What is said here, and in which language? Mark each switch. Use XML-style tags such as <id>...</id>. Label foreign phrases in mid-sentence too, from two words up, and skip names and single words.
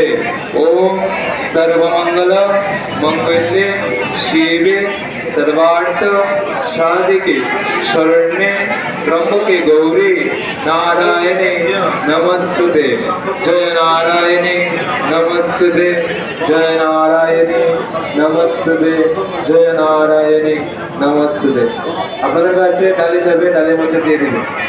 <sa>ओम सर्वमंगल मंगल्ये शिवे सर्वार्थ साधिके शरण्ये त्र्यंबके गौरी नारायणे नमस्ते। जय नारायणे नमस्ते जय नारायणे नमस्ते जय नारायणे नमस्ते।</sa> <bn>আপনাদের কাছে ডালি যাবে ডালের মধ্যে দিয়ে দিবেন।</bn>